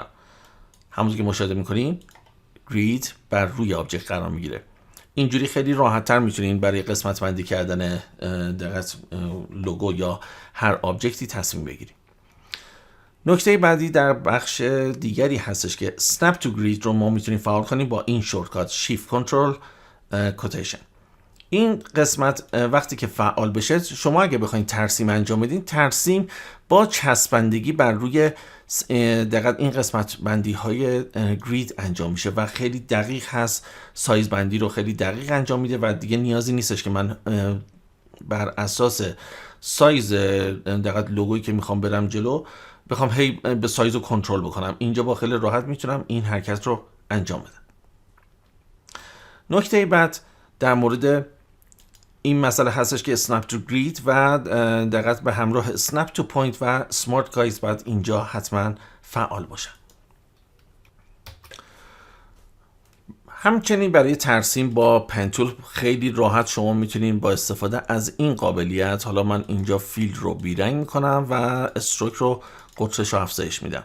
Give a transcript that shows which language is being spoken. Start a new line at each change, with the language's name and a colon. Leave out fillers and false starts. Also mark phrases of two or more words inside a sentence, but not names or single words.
Persian: همونطور که مشاهده میکنیم گرید بر روی آبجکت قرار میگیره. اینجوری خیلی راحت تر میتونین برای قسمت بندی کردن دقیق لوگو یا هر آبجکتی تصمیم بگیریم. نکته بعدی در بخش دیگری هستش که
English: snap to grid
Persian: رو ما میتونیم فعال کنیم با این شورتکات
English: shift control
Persian: کوتیشن. این قسمت وقتی که فعال بشه، شما اگه بخواید ترسیم انجام بدین، ترسیم با چسبندگی بر روی دقیق این قسمت بندی های گرید انجام میشه و خیلی دقیق هست، سایز بندی رو خیلی دقیق انجام میده و دیگه نیازی نیستش که من بر اساس سایز دقیق لوگویی که میخوام برم جلو بخوام هی به سایز رو کنترل بکنم. اینجا با خیلی راحت میتونم این حرکت رو انجام بدم. نکته بعد در مورد این مسئله هستش که
English: snap to grid
Persian: و دقیق به همراه
English: snap to point
Persian: و
English: smart guides
Persian: باید اینجا حتما فعال باشن. همچنین برای ترسیم با پنتول خیلی راحت شما میتونین با استفاده از این قابلیت، حالا من اینجا فیل رو بیرنگ میکنم و استروک رو قطرش رو افزایش میدم.